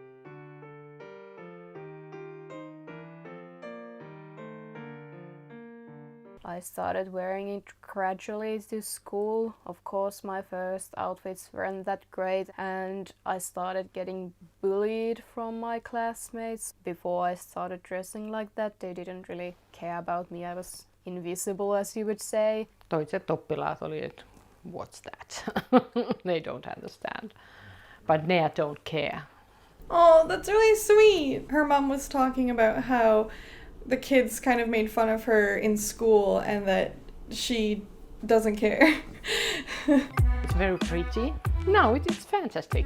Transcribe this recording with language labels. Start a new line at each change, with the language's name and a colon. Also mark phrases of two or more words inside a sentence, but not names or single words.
English: I started wearing it gradually to school. Of course, my first outfits weren't that great, and I started getting bullied from my classmates. Before I started dressing like that, they didn't really care about me. I was invisible, as you would say.
Finnish: Toiset oppilaat oli, että
English: what's that? They don't understand. But they don't care. Oh, that's really sweet. Her mom was talking about how the kids kind of made fun of her in school and that she doesn't care. It's very pretty. No, it's fantastic.